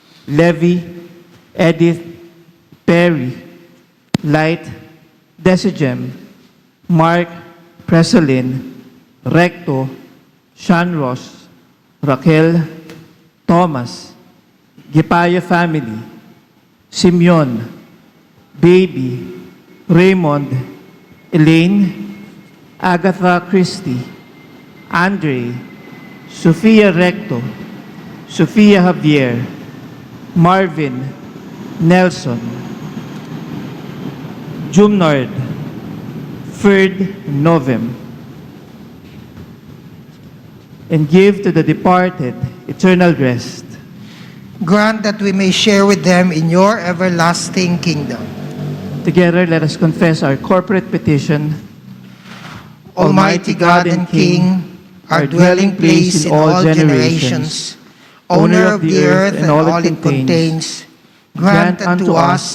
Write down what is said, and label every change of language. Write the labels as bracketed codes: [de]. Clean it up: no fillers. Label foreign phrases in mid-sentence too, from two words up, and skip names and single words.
[en] Levi, Edith, Perry, Light, Desigem, Mark, Preselin, Recto, Shanros, Raquel, Thomas, Gipaya family, Simeon, Baby, Raymond, Elaine, Agatha Christie, Andre, Sofia Recto, Sofia Javier, Marvin, Nelson, Jumnard, Ferd Novem, and give to the departed eternal rest. Grant that we may share with them in your everlasting kingdom. Together, let us confess our corporate petition. Almighty God and King, our dwelling place in all generations, owner of the earth and all it contains, grant unto us